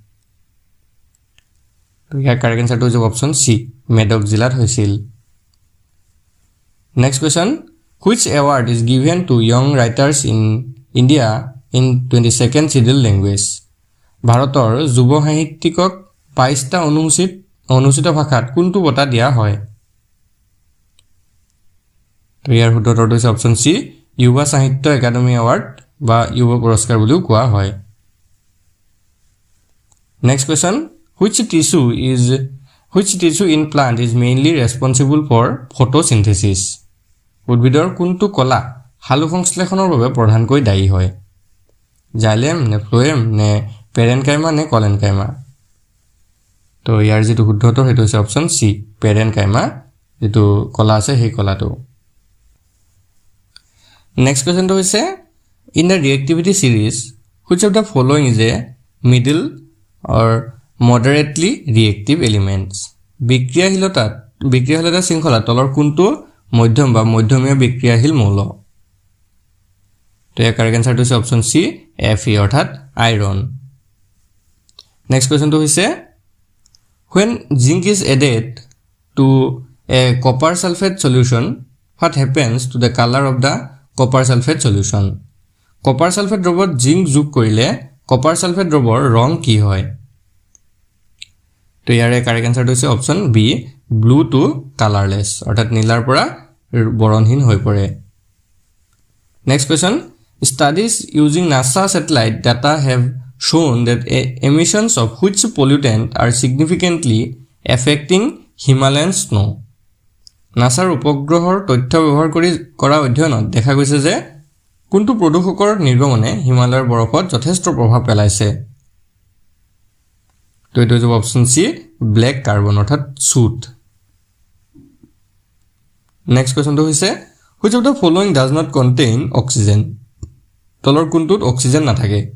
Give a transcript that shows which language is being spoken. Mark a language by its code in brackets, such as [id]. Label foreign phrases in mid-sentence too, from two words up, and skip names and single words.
[as] তো ইয়াৰ [en] correct answerটো [as] হ'ব [en] option C [as] মেডক জিলাত হৈছিল [en] next question which award is given to young writers in India in 22nd scheduled language [as] ভাৰতৰ যুৱ সাহিত্যিকক 22টা অনুসূচিত ভাষাত কোনটো বঁটা দিয়া হয় তো ইয়াৰ উত্তৰটো হৈছে [en] option C [as] যুৱা সাহিত্য একাডেমি এৱাৰ্ড বা যুৱ পুৰস্কাৰ বুলিও কোৱা হয় [en] next question which tissue in plant is mainly responsible for photosynthesis [as] উদ্ভিদৰ কোনটো কলা হালু সংশ্লেষণৰ বাবে প্ৰধানকৈ দায়ী হয় জাইলেম নে ফ্লোয়েম নে পেৰেনকাইমা নে কলেনকাইমা তো ইয়াৰ যেটো শুদ্ধ উত্তৰ হেতু হৈছে [en] option C [as] পেৰেনকাইমা যেটো কলা আছে সেই কলাটো [en] next questionটো [as] হৈছে [en] in the reactivity series which of the following is a middle or moderately reactive elements [as] বিক্ৰিয়াশীলতা শৃংখলা তলৰ কোনটো মধ্যম বা মধ্যমীয়া বিক্ৰিয়াশীল মৌল তো ইয়াৰ [en] correct answerটো [as] হৈছে [en] option C [as] Fe অৰ্থাৎ আইৰন [en] next questionটো [as] হৈছে [en] when zinc is added to a copper sulfate solution what happens to the color of the copper sulfate solution [as] copper sulfate দ্ৰৱত zinc যোগ কৰিলে copper sulfate দ্ৰৱৰ ৰং কি হয় তো ইয়াৰে [en] correct answerটো [as] হৈছে [en] option B blue to colourless [as] অৰ্থাৎ নীলাৰ পৰা বৰণহীন হৈ পৰে [en] next question studies using NASA satellite data have shown that emissions of which pollutant are significantly affecting Himalayan snow [as] নাসাৰ উপগ্ৰহৰ তথ্য ব্যৱহাৰ কৰি কৰা অধ্যয়নত দেখা গৈছে যে কোনটো প্ৰদূষকৰ নিৰ্গমনে হিমালয়ৰ বৰফত যথেষ্ট প্ৰভাৱ পেলাইছে তো এটো হ'ব [en] option C black carbon [as] অৰ্থাৎ সুট [en] next questionটো [as] হৈছে [en] which of the following does not contain oxygen [as] তলৰ কোনটোত অক্সিজেন নাথাকে